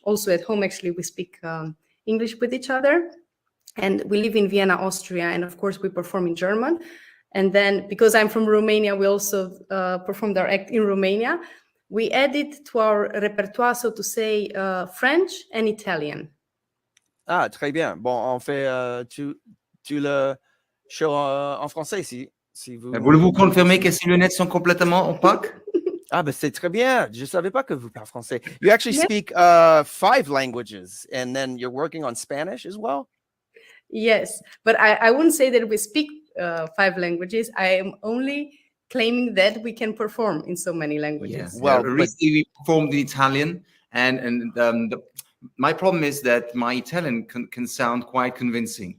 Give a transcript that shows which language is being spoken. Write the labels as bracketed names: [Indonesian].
[English] Also at home, actually, we speak English with each other, and we live in Vienna, Austria, and of course we perform in German. And then, because I'm from Romania, we also performed our act in Romania. We added to our repertoire, so to say, French and Italian. [French] Ah, très bien. Bon, on fait tu le show en français si vous... Voulez-vous confirmer que ces lunettes sont complètement opaques? Ah, ben c'est très bien. Je savais pas que vous parlez français. [English] You actually speak 5 languages, and then you're working on Spanish as well? Yes, but I wouldn't say that we speak 5 languages. I am only claiming that we can perform in so many languages. Yeah. Well, recently we performed in Italian, and my problem is that my Italian can sound quite convincing.